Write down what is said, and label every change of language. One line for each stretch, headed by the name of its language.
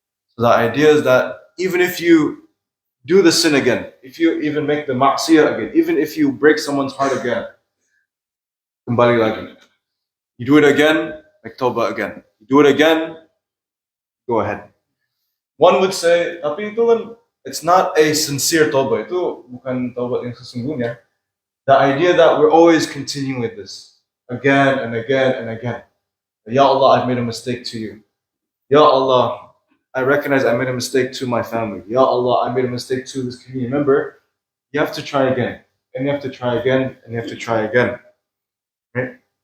English: So the idea is that even if you do the sin again, if you even make the ma'siyah again, even if you break someone's heart again,
Indonesian: kembali lagi.
English: You do it again, make tawbah again. You do it again, go ahead. One would say,
Indonesian: tapi itu kan,
English: it's not a sincere tawbah.
Indonesian: Itu bukan tawbah yang sesungguhnya.
English: The idea that we're always continuing with this again and again and again. Ya Allah, I've made a mistake to you. Ya Allah, I recognize I made a mistake to my family. Ya Allah, I made a mistake to this community member. You have to try again. and you have to try again, and you have to try again. Right?